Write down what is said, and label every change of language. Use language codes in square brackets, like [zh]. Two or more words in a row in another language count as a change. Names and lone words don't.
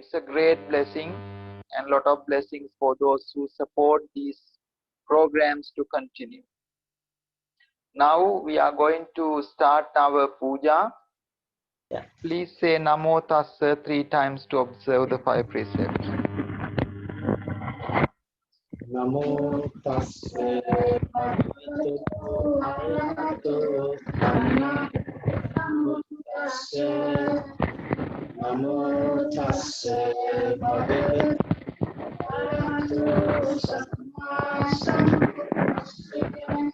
[en] It's a great blessing, and a lot of blessings for those who support these programs to continue. Now we are going to start our puja. Yeah. Please say [pi] Namo Tassa [en] 3 times to observe the 5 precepts. [pi] Namo tassa bhagavato arahato samma sambuddhassa. Namo tassa bhagavato arahato samma sambuddhassa.